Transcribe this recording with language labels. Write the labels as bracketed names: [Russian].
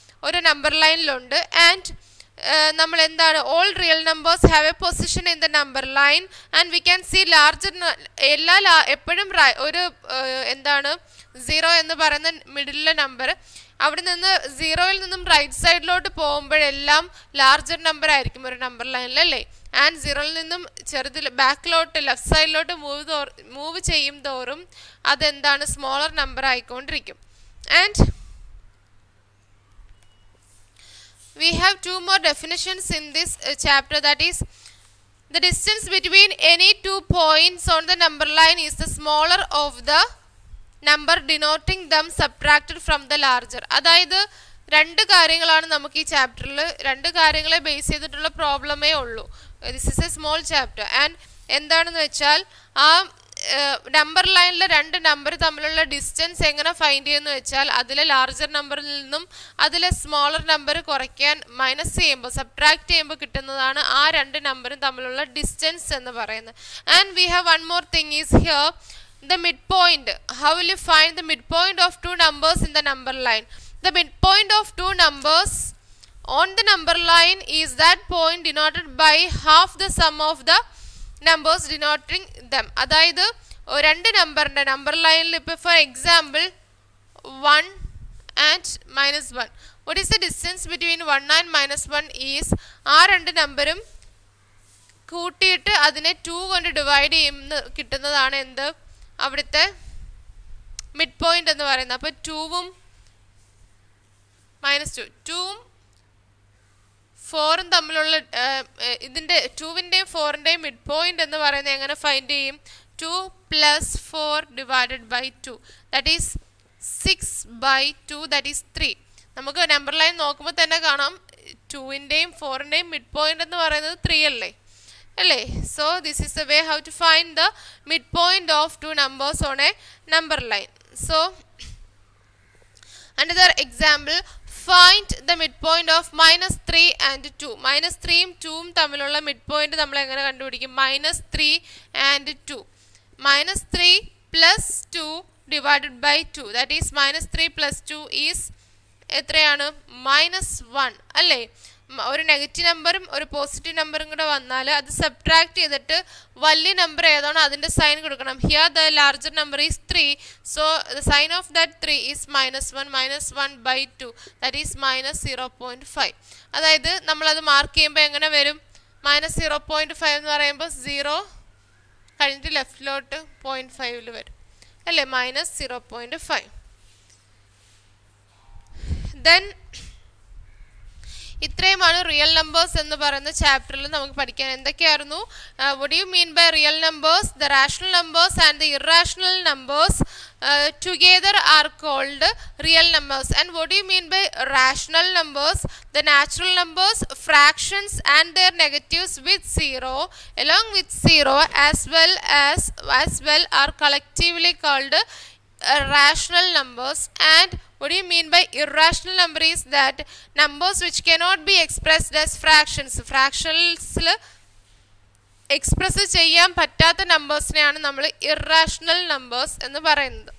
[Malayalam] ഒരു number ലൈനിലുണ്ട്. And നമ്മൾ എന്താണ്, [English] all real numbers have a position in the number line and we can see larger [Malayalam] എപ്പോഴും ഒരു എന്താണ് 0 എന്ന് പറയുന്ന മിഡിലെ നമ്പർ, അവിടെ നിന്ന് 0-ൽ നിന്നും റൈറ്റ് സൈഡിലോട്ട് പോകുമ്പോഴെല്ലാം ലാർജർ നമ്പർ ആയിരിക്കും ഒരു നമ്പർ ലൈനിൽ, അല്ലേ? ആൻഡ് 0-ൽ നിന്നും ചെറുതിൽ ബാക്കിലോട്ട് ലെഫ്റ്റ് സൈഡിലോട്ട് മൂവ് ചെയ്യും തോറും അതെന്താണ്, smaller number ആയിക്കൊണ്ടിരിക്കും. And [English] we have two more definitions in this chapter, that is the distance between any 2 points on the number line is the smaller of the number denoting them subtracted from the larger. [Malayalam] അതായത് രണ്ട് കാര്യങ്ങളാണ് നമുക്ക് ഈ ചാപ്റ്ററിൽ, രണ്ട് കാര്യങ്ങളെ base ചെയ്തിട്ടുള്ള പ്രോബ്ലമേ ഉള്ളൂ. [English] This is a small chapter. [Malayalam] And എന്താണെന്ന് വെച്ചാൽ ആ നമ്പർ ലൈനിലെ രണ്ട് നമ്പർ തമ്മിലുള്ള ഡിസ്റ്റൻസ് എങ്ങനെ ഫൈൻഡ് ചെയ്യുമെന്ന് വെച്ചാൽ അതിലെ ലാർജർ നമ്പറിൽ നിന്നും അതിലെ സ്മോളർ നമ്പർ കുറയ്ക്കാൻ മൈനസ് ചെയ്യുമ്പോൾ, സബ്ട്രാക്ട് ചെയ്യുമ്പോൾ കിട്ടുന്നതാണ് ആ രണ്ട് നമ്പറും തമ്മിലുള്ള ഡിസ്റ്റൻസ് എന്ന് പറയുന്നത്. [English] And we have one more thing is here, the midpoint. How will you find the midpoint of two numbers in the number line? The midpoint of two numbers on the number line is that point denoted by half the sum of the numbers denoting them. [Malayalam] അതായത് രണ്ട് നമ്പറിൻ്റെ number ലൈനിൽ ഇപ്പോൾ for example 1 and -1. [English] What is the distance between 1 and -1 is [Malayalam] ആ രണ്ട് നമ്പറും കൂട്ടിയിട്ട് അതിനെ 2 കൊണ്ട് ഡിവൈഡ് ചെയ്യുന്ന കിട്ടുന്നതാണ് എന്ത്, അവിടുത്തെ മിഡ് പോയിന്റ് എന്ന് പറയുന്നത്. അപ്പോൾ 2-ഉം -2, 2-ഉം 4-ഉം തമ്മിലുള്ള ഇതിൻ്റെ 2-ൻ്റെയും 4-ൻ്റെയും മിഡ് പോയിന്റ് എന്ന് പറയുന്നത് എങ്ങനെ ഫൈൻഡ് ചെയ്യും? [English] 2 + 4 / 2, that is 6/2, that is 3. [Malayalam] നമുക്ക് നമ്പർ ലൈൻ നോക്കുമ്പോൾ തന്നെ കാണാം 2-ൻ്റെയും 4-ൻ്റെയും മിഡ് പോയിന്റ് എന്ന് പറയുന്നത് 3 അല്ലേ? [English] So this is the way how to find the midpoint of two numbers on a number line. So another example, find the midpoint of -3 and 2. [Malayalam] -3-ഉം 2-ഉം തമ്മിലുള്ള mid point നമ്മൾ എങ്ങനെ കണ്ടുപിടിക്കും? [English] -3 and 2. -3 + 2 / 2, that is -3 + 2 is [Malayalam] എത്രയാണ്? -1 അല്ലേ? ഒരു negative നമ്പറും ഒരു positive നമ്പറും കൂടെ വന്നാൽ അത് സബ്ട്രാക്ട് ചെയ്തിട്ട് വലിയ നമ്പർ ഏതാണോ അതിൻ്റെ സൈൻ കൊടുക്കണം. [English] Here the larger number is 3, so the sign of that 3 is -1, -1/2, that is -0.5. [Malayalam] അതായത് നമ്മളത് മാർക്ക് ചെയ്യുമ്പോൾ എങ്ങനെ വരും? -0.5 എന്ന് പറയുമ്പോൾ 0 കഴിഞ്ഞിട്ട് ലെഫ്റ്റിലോട്ട് 0.5 വരും അല്ലേ? -0.5. ദെൻ ഇത്രയുമാണ് റിയൽ നമ്പേഴ്സ് എന്ന് പറയുന്ന ചാപ്റ്ററിൽ നമുക്ക് പഠിക്കാൻ. എന്തൊക്കെയായിരുന്നു? [English] what do you mean by real numbers? The rational numbers and the irrational numbers together are called real numbers. And what do you mean by rational numbers? The natural numbers, fractions and their negatives with 0 along with 0 as well are collectively called rational numbers. And what do you mean by irrational number is that numbers which cannot be expressed as fractions. [Malayalam] Fractionalsൽ express ചെയ്യാൻ പറ്റാത്ത നമ്പേഴ്സിനെയാണ് നമ്മൾ irrational numbers എന്ന് പറയുന്നത്.